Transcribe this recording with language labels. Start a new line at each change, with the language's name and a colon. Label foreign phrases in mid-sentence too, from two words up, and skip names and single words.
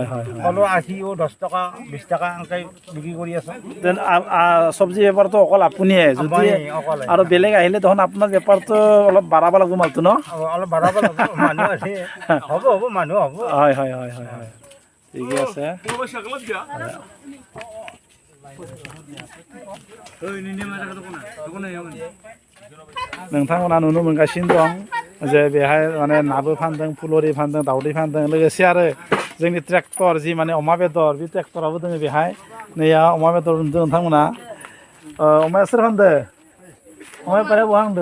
Assamese: কলৰ 80 10 টকা 20 টকা এনেকৈ বিক্ৰী কৰি আছোঁ চব্জি বেপাৰটো অকল আপুনিয়ে যদি আৰু বেলেগ আহিলে দেখোন আপোনাৰ বেপাৰটো অলপ বাঢ়াব লাগিব মালটো ন অলপ বাঢ়াব লাগিব মানুহ আছে হ'ব মানুহ হ'ব হয় ঠিকে আছে
Bodo: नोंथांमोना नुनो मोनगासिनो दं जे बेहाय माने नाबो फानदों फुलरि फानदों दावदै फानदों लोगोसे आरो जोंनि ट्रेक्टर जि माने अमा बेदर बे ट्रेक्टराबो दङ बेहाय नैया अमा बेदर नुदों नोंथांमोना अमाया सोर फानदों अमा बेपारिया बहा